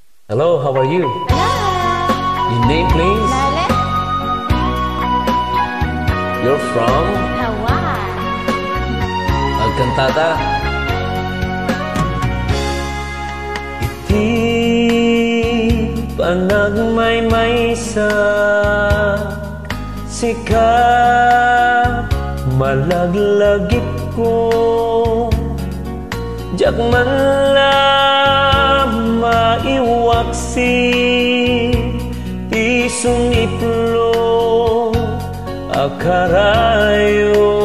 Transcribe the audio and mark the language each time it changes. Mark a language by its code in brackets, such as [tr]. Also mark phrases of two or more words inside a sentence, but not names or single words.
[en] Hello, how are you? Hello. Your name, please? Lale. You're from? Hawaii. [tl] Ang kantata? [ilo] Iti panagmaymay sa sikap malaglagip ko jak man lang maiwaksi isong iplo akarayo